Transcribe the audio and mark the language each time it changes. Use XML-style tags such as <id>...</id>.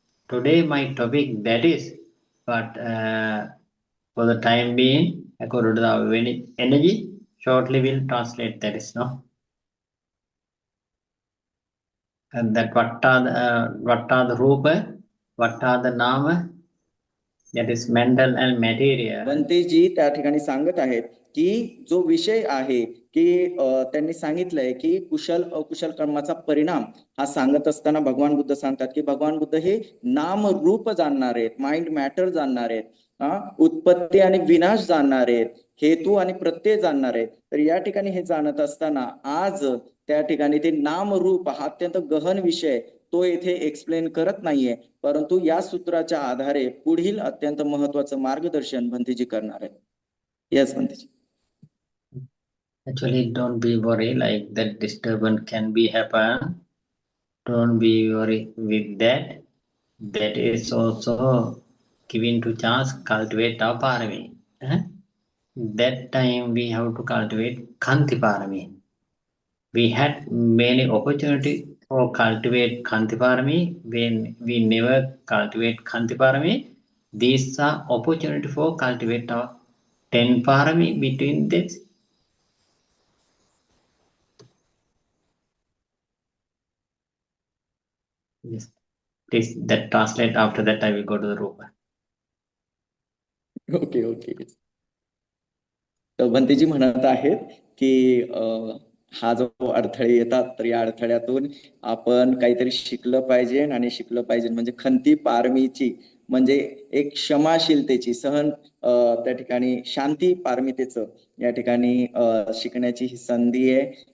<en>Today my topic that is, but for the time being, according to the energy, shortly we'll translate that is no. And that what are the rupa, what are the nama, that is mental and material.</en> <mr>बंतेजी त्या ठिकाणी सांगत आहेत की जो विषय आहे की त्यांनी सांगितलंय की कुशल अकुशल कर्माचा परिणाम हा सांगत असताना भगवान बुद्ध सांगतात की भगवान बुद्ध हे नाम रूप जाणणार आहेत, माइंड मॅटर जाणणार आहेत, उत्पत्ती आणि विनाश जाणणार आहेत, हेतू आणि प्रत्यय जाणणार आहेत. तर या ठिकाणी हे जाणत असताना आज त्या ठिकाणी ते नाम रूप हा अत्यंत गहन विषय तो येथे एक्सप्लेन करत नाहीये, परंतु या सूत्राच्या आधारे पुढील अत्यंत महत्त्वाचं मार्गदर्शन भंतेजी करणार आहेत.</mr> <en>Yes Bhanteji. Actually, don't be worried like that disturbance can be happen. Don't be worried with that. That is also given to chance cultivate our parami. That time we have to cultivate Khanti parami. We had many opportunity for cultivate Khanti parami. When we never cultivate Khanti parami, these are opportunity for cultivate our 10 parami between this. Yes. that translate. After that, I will go to the Rupa. Okay.</en> <mr>तर भंतेजी म्हणत आहेत की हा जो अडथळे येतात तर या अडथळ्यातून आपण काहीतरी शिकलं पाहिजे आणि शिकलं पाहिजे म्हणजे खंती पारमीची म्हणजे एक क्षमाशीलतेची सहन त्या ठिकाणी शांती पारमितेचं या ठिकाणी शिकण्याची ही संधी आहे.</mr>